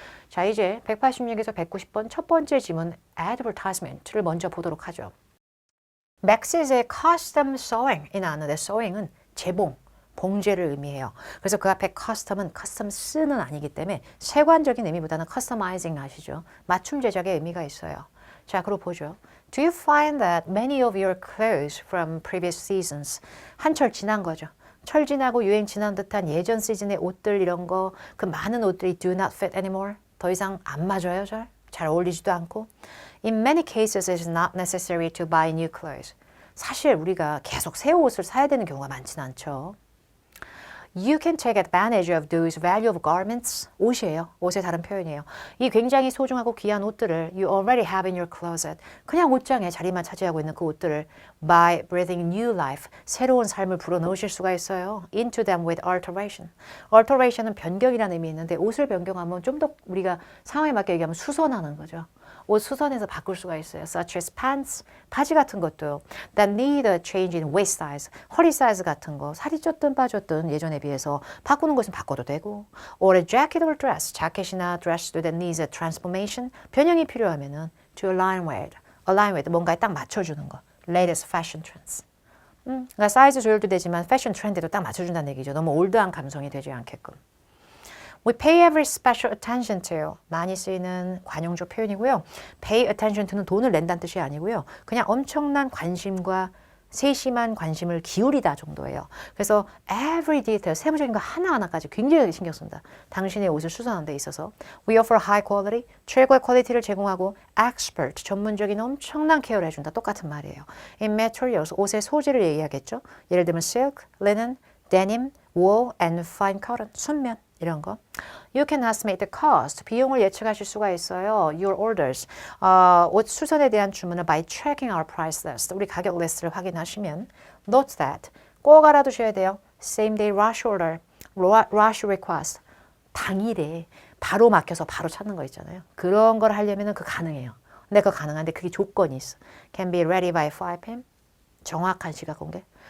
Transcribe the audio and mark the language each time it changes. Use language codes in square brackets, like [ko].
[ko] 자, 이제 186에서 190번 첫 번째 지문 advertisement를 먼저 보도록 하죠. [en] Max is a custom sewing. [ko] 이 나왔는데 sewing은 재봉, 봉제를 의미해요. 그래서 그 앞에 custom은 custom 쓰는 아니기 때문에 세관적인 의미보다는 customizing 아시죠? 맞춤 제작의 의미가 있어요. 자, 그럼 보죠. [en] Do you find that many of your clothes from previous seasons [ko] 한철 지난 거죠. 철 지나고 유행 지난 듯한 예전 시즌의 옷들 이런 거 그 많은 옷들이 [en] do not fit anymore. [ko] 더 이상 안 맞아요, 잘 어울리지도 않고. [en] In many cases, it is not necessary to buy new clothes. [ko] 사실 우리가 계속 새 옷을 사야 되는 경우가 많지는 않죠. [en] You can take advantage of those valuable garments. [ko] 옷이에요. 옷의 다른 표현이에요. 이 굉장히 소중하고 귀한 옷들을 [en] you already have in your closet. [ko] 그냥 옷장에 자리만 차지하고 있는 그 옷들을 [en] by breathing new life. [ko] 새로운 삶을 불어넣으실 수가 있어요. [en] Into them with alteration. [ko] Alteration은 변경이라는 의미 있는데 옷을 변경하면 좀 더 우리가 상황에 맞게 얘기하면 수선하는 거죠. 옷 수선해서 바꿀 수가 있어요. [en] Such as pants, [ko] 바지 같은 것도 [en] that need a change in waist size, [ko] 허리 사이즈 같은 거 살이 쪘든 빠졌든 예전에 비해서 바꾸는 것은 바꿔도 되고 [en] or a jacket or dress, [ko] 자켓이나 드레스도 [en] that needs a transformation, [ko] 변형이 필요하면은 [en] to align with, [ko] 뭔가에 딱 맞춰주는 거 [en] latest fashion trends. [ko] 그러니까 사이즈 조절도 되지만 패션 트렌드도 딱 맞춰준다는 얘기죠. 너무 올드한 감성이 되지 않게끔. [en] We pay every special attention to. [ko] 많이 쓰이는 관용조 표현이고요. [en] Pay attention to [ko] 는 돈을 낸다는 뜻이 아니고요. 그냥 엄청난 관심과 세심한 관심을 기울이다 정도예요. 그래서 [en] every detail, [ko] 세부적인 거 하나하나까지 굉장히 신경 씁니다. 당신의 옷을 수선하는 데 있어서. [en] We offer high quality, [ko] 최고의 퀄리티를 제공하고 expert, 전문적인 엄청난 케어를 해준다. 똑같은 말이에요. [en] In materials, [ko] 옷의 소재를 얘기하겠죠. 예를 들면 [en] silk, linen, denim, wool, and fine cotton, 순면. 이런 거. You can estimate the cost. [ko] 비용을 예측하실 수가 있어요. [en] Your orders. [ko] 옷 수선에 대한 주문을 [en] by tracking our price list. [ko] 우리 가격 리스트를 확인하시면 [en] Note that. [ko] 꼭 알아두셔야 돼요. [en] Same day rush order. Rush request. [ko] 당일에 바로 막혀서 바로 찾는 거 있잖아요. 그런 걸 하려면 그거 가능해요. 근데 그거 가능한데 그게 조건이 있어. [en] Can be ready by 5 p.m. [ko] 정확한 시각 공개.